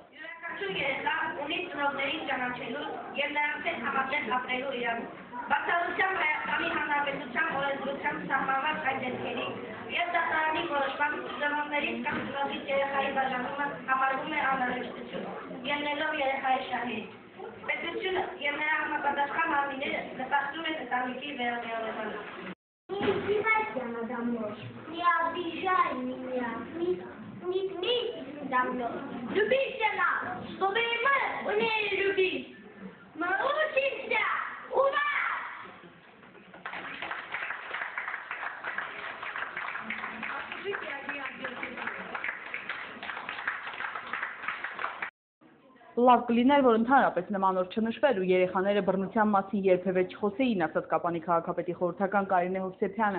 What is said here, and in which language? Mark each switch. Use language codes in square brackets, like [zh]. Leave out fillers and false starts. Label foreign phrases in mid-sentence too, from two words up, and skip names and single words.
[hy] Երեխան ունի ծնողներին ճանաչելու և նրանց հետ համատեղ ապրելու իրավունք։ Բացառությամբ Հայաստանի Հանրապետության օրենսդրությամբ սահմանված այդ դեպքերի և դատարանի որոշմամբ ծնողներից կամ ծնողից երեխայի բաժանումը համարվում է անհրաժեշտություն, ելնելով երեխայի շահերից։ Պետությունը և նրա համապատասխան մարմինները նպաստում են ընտանիքի վերականգնմանը։ [ru] Любить нас, чтобы мы умели любить. Мы учимся у вас. [hy] Լավ կլիներ, որ ընդհանրապես նման օր չնշվեր ու երեխաները բռնության մասին երբևէ չխոսեին, ասաց Կապանի քաղաքապետի խորհրդական Կարինե Հովսեփյանը։